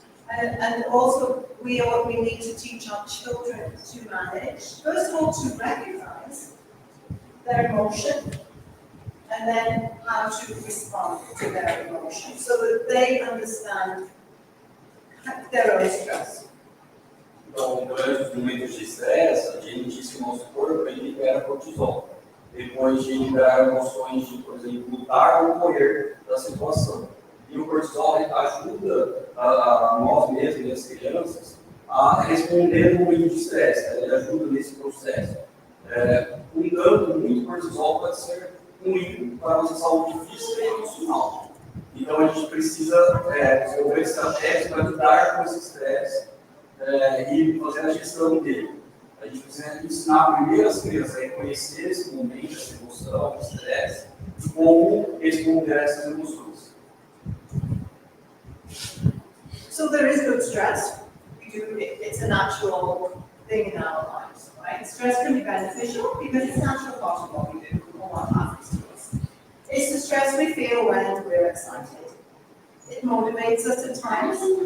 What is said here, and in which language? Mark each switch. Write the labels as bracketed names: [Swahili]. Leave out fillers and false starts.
[English] And also, we need to teach our children to manage, first of all, to recognize their emotion, and then how to respond to their emotion, so that they understand their own stress. [Portuguese] Então, durante os momentos de estresse, a gente diz que o nosso corpo libera cortisol. Depois de liberar emoções de, por exemplo, lutar ou correr da situação. E o cortisol ajuda a nós mesmos e as crianças a responder no momento de estresse. Ele ajuda nesse processo. Muito cortisol pode ser ruim para a nossa saúde física e emocional. Então, a gente precisa desenvolver estratégias para lidar com esse estresse e fazer a gestão dele. A gente precisa ensinar primeiro as crianças a reconhecer esse momento, essa emoção, esse estresse, e como responder a essas emoções. [English] So there is good stress. It's a natural thing in our lives, right? Stress can be beneficial because it's a natural part of what we do, or what happens to us. It's the stress we feel when we're excited. It motivates us at times.